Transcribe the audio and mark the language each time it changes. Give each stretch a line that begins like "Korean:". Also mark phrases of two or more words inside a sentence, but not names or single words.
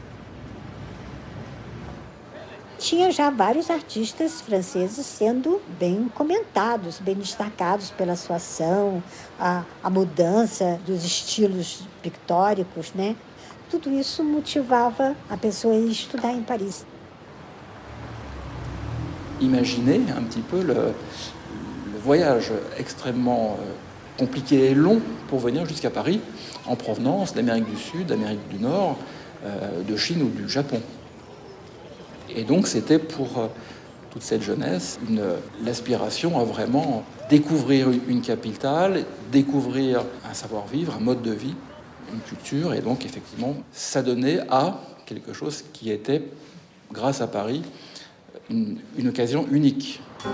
Portuguese: Tinha já vários artistas franceses sendo bem comentados, bem destacados pela sua ação, a mudança dos estilos pictóricos, né? Tudo isso motivava a pessoa a ir estudar em Paris.
French: Imaginez un petit peu le voyage extrêmement compliqué et long pour venir jusqu'à Paris en provenance d'Amérique du Sud, d'Amérique du Nord, de Chine ou du Japon. Et donc c'était pour toute cette jeunesse l'aspiration à vraiment découvrir une capitale, découvrir un savoir-vivre, un mode de vie, une culture, et donc effectivement s'adonner à quelque chose qui était, grâce à Paris, une occasion unique.